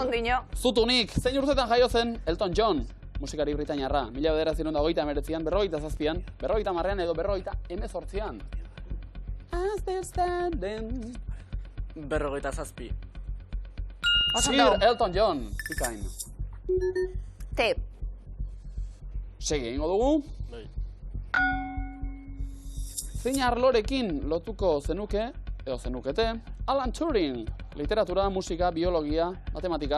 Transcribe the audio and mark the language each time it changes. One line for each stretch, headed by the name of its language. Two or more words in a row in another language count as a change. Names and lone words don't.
Basque: Ondino. Zutunik, zein urtetan jaio zen Elton John, musikari britainiarra. 1989an, 47an, 50an edo 58an.
English: I'm still standing.
Basque: 57. Oso Sir ondo. Elton John, bikain. Te. Segi egingo dugu. Bai. Zein arlorekin lotuko zenuke, edo zenukete, Alan Turing, literatura, musika, biologia, matematika,